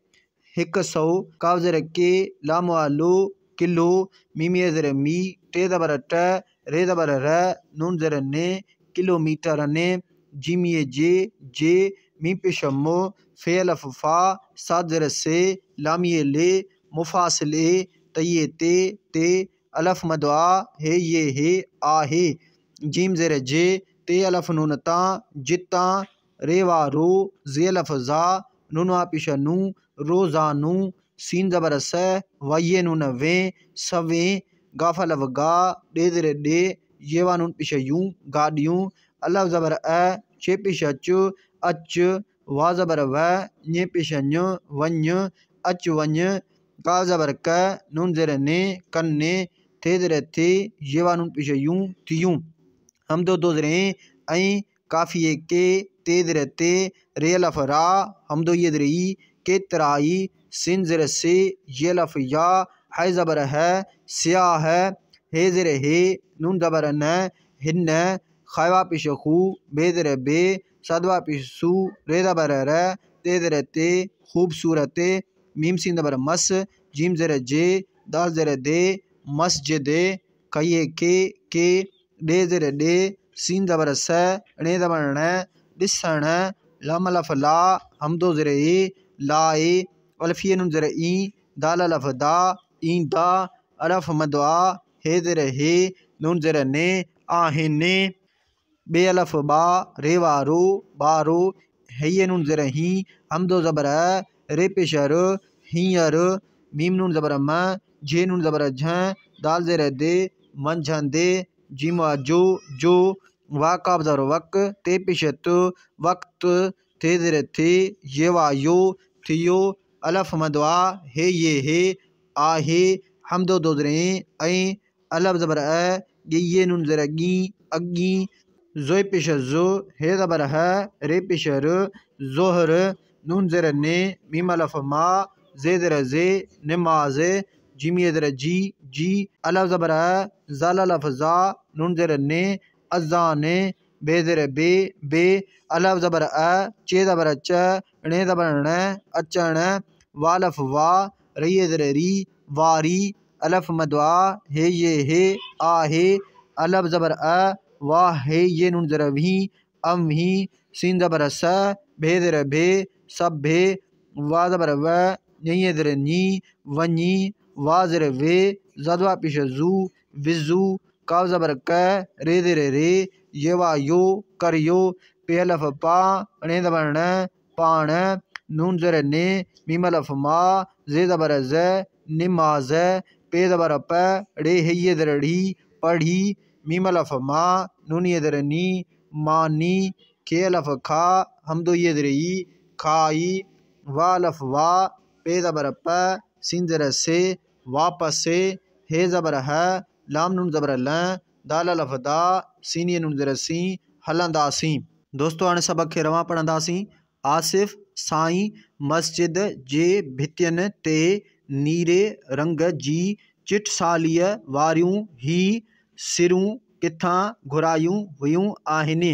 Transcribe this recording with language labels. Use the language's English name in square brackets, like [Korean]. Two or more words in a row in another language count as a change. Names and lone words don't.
[Sindhi] 100 काफ ज़र के लाम वालो किलो मीमिए ज़र मी टे ज़बर ट रे ज़बर र नून ज़र ने किलोमीटर ने जिमिए जे मी पेश मो फे अलफ फा साद ज़र से लामिए ले मुफासिले तये ते अलफ मद आ हे ये हे आहे। जीम ज़ेर जे ते अलफ नून ता जिता रेवा रो जे अलफ जा नून वा पेश नू रोज़ानू सीन ज़बर स वाये नून वे सवे गाफ अलफ गा डे ज़ेर डे ये वा नून पेश यूं गाड़ियूं अलफ ज़बर चे पेश अच वा ज़बर व ने पेश ञ वञ अच वञ काफ ज़बर क नून ज़ेर ने कन्ने थे ज़ेर थे ये वा नून पेश यूं थियूं। हमदो दो ज़ेर ऐं काफ़िए के ते ज़ेर ते रे अलफ रा हमदो ये ज़ेर ई के तराई सिन ज़ेर से ये अलफ या है ज़बर है स्याह है हे ज़ेर हे नून ज़बर न हिन खावा पेश खू बे ज़ेर बे सदवा पेश सू रे ज़बर र ते ज़ेर ते खूबसूरत मीम सीन ज़बर मस जीम ज़ेर जे दाल ज़ेर दे मस्जिद कये के डे ज़ेर डे सीन ज़बर स णे ज़बर न ॾिसण लाम अलफ ला हमदो ज़ेर लाए अलफिए नून ज़ेर ई दाल अलफ दा ईंदा अलफ मद आ हे ज़ेर हे नून ज़ेर ने आहिने बे अलफ बा रेवा रो बारो हे नून ज़ेर ही हमदो ज़बर रे पेश र हींअर मीम नून ज़बर म जे नून ज़बर झ दाल ज़ेर दे मंझंदे जीम जो वाकाब ज़बर वक ते पेश त वक्त थे ज़ेर थे ये वा यो थियो अलफ मद आ हे ये हे आहे हमदो दो ज़ेर ऐं अलफ ज़बर ये नून ज़ेर गी अगी ज़ोय पेश ज़ो हे ज़बर है रे पेश र ज़ोहर नून ज़ेर ने मीम अलफ मा जे ज़ेर जे नमाज जीम ये ज़ेर जी अलफ ज़बर ज़ाल अलफ ज़ा नून ज़ेर ने अज़ान बे ज़ेर बे अलफ ज़बर चे ज़बर च णे ज़बर न अचण वालफ वा री ज़ेर री वारी अलफ मद आ हे ये हे आहे अलफ ज़बर वाह हे ये नून ज़ेर वी अम ही सीन ज़बर स भे ज़ेर भे सब भे वा ज़बर व ये ज़ेर नी वनी वा ज़ेर वे ज़दवा पेश जू विजू काव ज़बर क रे ज़ेर रे ये वा यो करियो पे अलफ पा णे ज़बर न पाण नून ज़ेर ने मीम अलफ मा जे ज़बर ज़ नमाज पे ज़बर प रे हे ये ज़ेर ढी पढ़ी मीम अलफ मा नून ये ज़ेर नी मानी के अलफ खा हमदो ये ज़ेर ई खाई वा अलफ वा पे ज़बर प सीन ज़ेर से वापस हे ज़बर है लाम नून ज़बर ल दाल अलफ दा सीन ये नून ज़ेर सी हलंदासीं। दोस्तों हाणे सबक खे रवां पढ़ंदासीं। आसिफ साईं मस्जिद जे भितियुनि ते नीरे रंग जी चिटसालीअ वारियूं ही सिरूं किथां घुरायूं हुयूं आहिनि।